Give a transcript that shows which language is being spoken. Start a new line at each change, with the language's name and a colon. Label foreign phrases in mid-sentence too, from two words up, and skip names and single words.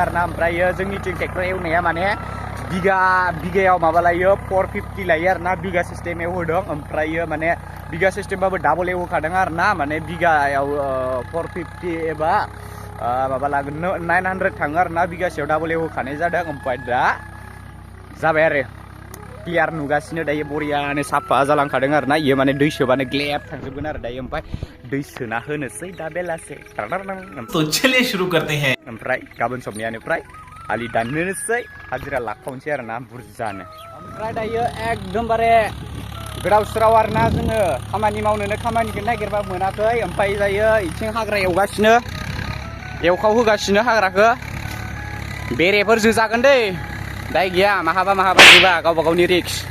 Bodo: आरोना ओमफ्रायो जोंनिथिं ट्रेक्टर एवनाया माने बिगायाव माबा लायो 450 लायो आरोना बिगा सिस्टेम एवहोदों ओमफ्रायो माने बिगा सिस्टेमबाबो डाबल एवहोखादों आरोना माने बिगायाव 450 एबा माबा लागोन 900 थाङो आरोना बिगासेयाव डाबल एवहोखानाय जादों ओमफ्राय दा जाबाय आरो क्लियार नुगासिनो दायो बरियानो साफा जालांखादों आरोना इयो माने दै सोबानो ग्लेब थांजोबगोन आरो दायो ओमफ्राय दै सोना होनोसै दा बेलासे
Hindi: तो चलिए शुरू करते हैं
Bodo: ओमफ्राय गाबोन सबनियानिफ्राय आलि दाननोसै हाजिरा लाखावनोसै आरोना बुरजानो ओमफ्राय दायो एकदमबारे गोदाव सोराव आरोना जोङो खामानि मावनोनो खामानिखौ नागिरबा मोनाखै ओमफ्राय दायो इथिं हाग्रा एवगासिनो एवखाव होगासिनो हाग्राखौ बेरेफोर जोजागोन दै दाय गैया माहाबा जोबा गावबा गावनि रिक्स